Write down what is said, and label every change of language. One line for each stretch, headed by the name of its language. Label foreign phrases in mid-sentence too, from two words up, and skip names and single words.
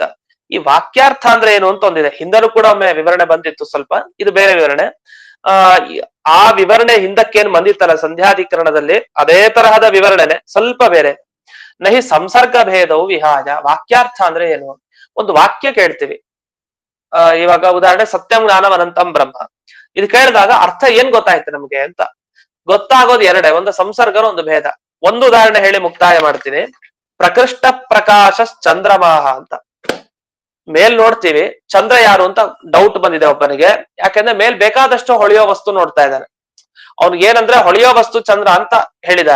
Kannada: ಈ ವಾಕ್ಯಾರ್ಥ ಅಂದ್ರೆ ಏನು ಅಂತ ಒಂದಿದೆ, ಹಿಂದಲೂ ಕೂಡ ಒಮ್ಮೆ ವಿವರಣೆ ಬಂದಿತ್ತು ಸ್ವಲ್ಪ, ಇದು ಬೇರೆ ವಿವರಣೆ. ಆ ವಿವರಣೆ ಹಿಂದಕ್ಕೇನ್ ಬಂದಿತ್ತಲ್ಲ ಸಂಧ್ಯಾಧಿಕರಣದಲ್ಲಿ, ಅದೇ ತರಹದ ವಿವರಣೆನೆ, ಸ್ವಲ್ಪ ಬೇರೆ.
Sanskrit: ನಹಿ ಸಂಸರ್ಗ ಭೇದವು ವಿಹಾಯ.
Kannada: ವಾಕ್ಯಾರ್ಥ ಅಂದ್ರೆ ಏನು? ಒಂದು ವಾಕ್ಯ ಕೇಳ್ತೀವಿ, ಇವಾಗ ಉದಾಹರಣೆ
Sanskrit: ಸತ್ಯಂ ಜ್ಞಾನಂ ಅನಂತಂ ಬ್ರಹ್ಮ,
Kannada: ಇದು ಕೇಳಿದಾಗ ಅರ್ಥ ಏನ್ ಗೊತ್ತಾಯ್ತು ನಮ್ಗೆ ಅಂತ? ಗೊತ್ತಾಗೋದು ಎರಡೇ, ಒಂದು ಸಂಸರ್ಗನ ಒಂದು ಭೇದ. ಒಂದು ಉದಾಹರಣೆ ಹೇಳಿ ಮುಕ್ತಾಯ ಮಾಡ್ತೀನಿ.
Sanskrit: ಪ್ರಕೃಷ್ಟ ಪ್ರಕಾಶ ಚಂದ್ರಮಾಹ ಅಂತ.
Kannada: ಮೇಲ್ ನೋಡ್ತೀವಿ, ಚಂದ್ರ ಯಾರು ಅಂತ ಡೌಟ್ ಬಂದಿದೆ ಒಬ್ಬನಿಗೆ. ಯಾಕೆಂದ್ರೆ ಮೇಲ್ ಬೇಕಾದಷ್ಟು ಹೊಳೆಯೋ ವಸ್ತು ನೋಡ್ತಾ ಇದ್ದಾನೆ. ಅವ್ನಿಗೆ ಏನಂದ್ರೆ ಹೊಳೆಯೋ ವಸ್ತು ಚಂದ್ರ ಅಂತ ಹೇಳಿದ್ದಾರೆ.